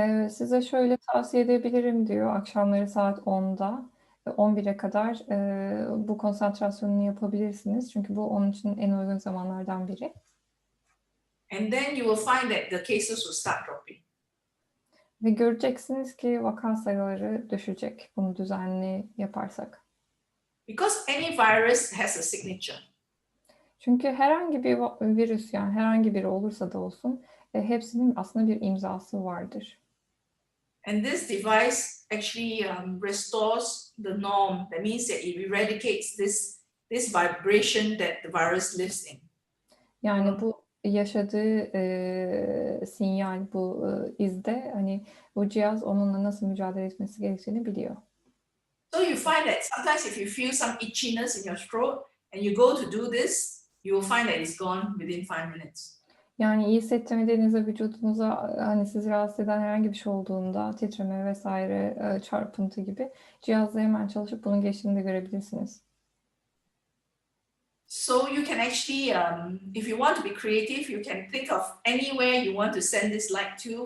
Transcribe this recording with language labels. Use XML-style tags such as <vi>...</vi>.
<tr>Size şöyle tavsiye edebilirim diyor. Akşamları saat 10'da 11'e kadar bu konsantrasyonunu yapabilirsiniz. Çünkü bu onun için en uygun zamanlardan biri.</tr> <en>And then you will find that the cases will start dropping.</en> <tr>Ve göreceksiniz ki vaka sayıları düşecek bunu düzenli yaparsak.</tr> <en>Because any virus has a signature.</en> <tr>Çünkü herhangi bir virüs yani herhangi biri olursa da olsun hepsinin aslında bir imzası vardır.</tr> <en>And this device actually restores the norm. That means that it eradicates this vibration that the virus lives in.</en> <tr>Yani bu yaşadığı sinyal, bu izde hani bu cihaz onunla nasıl mücadele etmesi gerektiğini biliyor.</tr> <en>So you find that sometimes if you feel some itchiness in your throat and you go to do this, you will find that it's gone within 5 minutes.</en> <tr>Yani iyi hissetmediğinizde vücudunuza hani sizi rahatsız eden herhangi bir şey olduğunda titreme vesaire çarpıntı gibi cihazla hemen çalışıp bunun geçtiğini de görebilirsiniz.</tr> <en>So you can actually, if you want to be creative, you can think of anywhere you want to send this light to.</en>